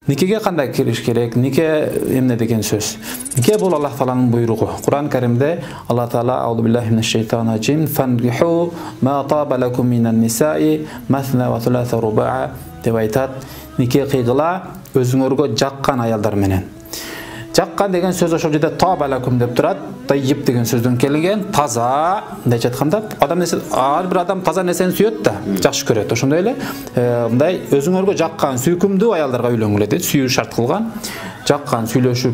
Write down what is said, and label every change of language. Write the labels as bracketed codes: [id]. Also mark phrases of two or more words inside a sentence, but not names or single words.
[ky] Никеге кандай кириш керек? Нике эмне деген сөз? Нике бул Аллах Тааланын буйругу. Кур'ан Каримде Аллах Таала [ar] أعوذ بالله من الشيطان الرجيم فانكحوا ما طاب لكم من النساء مثنى وثلاث ورباع [ky] деп айтат. Нике кыйгыла өзүңөргө жаккан аялдар менен. Жаккан деген сөз ошол жерде [ar] طاب لكم [ky] деп турат. Тайып деген сөздөн келген, таза деп айтканда, ар бир адам таза нерсени сүйөт да, жакшы көрөт. Ошондой эле, мындай өзүңөргө жаккан, сүйкүмдүү аялдарга үйлөнгүлө дейт, сүйүү шарт кылган, жаккан, сүйлөшүп.